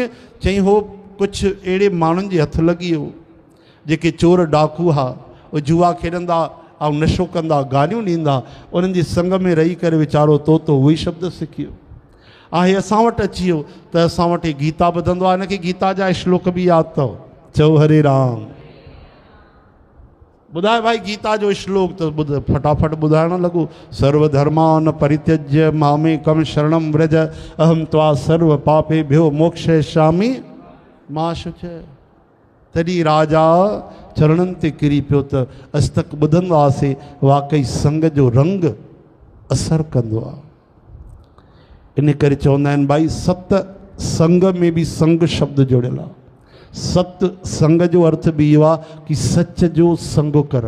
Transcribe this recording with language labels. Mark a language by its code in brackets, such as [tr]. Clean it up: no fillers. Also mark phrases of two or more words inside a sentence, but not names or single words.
[sd] चई हो कुझु अहिड़े माण्हुनि जे हथु लॻी वियो जेके चोर डाकू हुआ, उहे जुआ खेॾंदा ऐं नशो कंदा, गालियूं ॾींदा, उन्हनि जे संग में रही करे वीचारो तोतो उहे ई शब्द सिखियो आहे। असां वटि अची वियो त असां वटि गीता ॿुधंदो आहे, हिनखे गीता जा श्लोक बि यादि अथव। चओ हरे राम। ॿुधाए भाई गीता जो श्लोक त ॿुध, फटाफट ॿुधाइण लॻो। [sa] सर्वधर्मान परित्यज्य मामेकम शरणम व्रज अहम त्वा सर्व पापेभ्यो मोक्षयिष्यामि मा शुचय। [sd] तॾहिं राजा चरणनि ते किरी पियो त अॼु तक ॿुधंदो हुआसीं, वाकई संग जो रंग असरु कंदो आहे। इन करे चवंदा आहिनि भाई सत संग में बि संग शब्द जुड़ियल आहे। सत संग जो अर्थ बि इहो आहे कि सच जो संग करणु।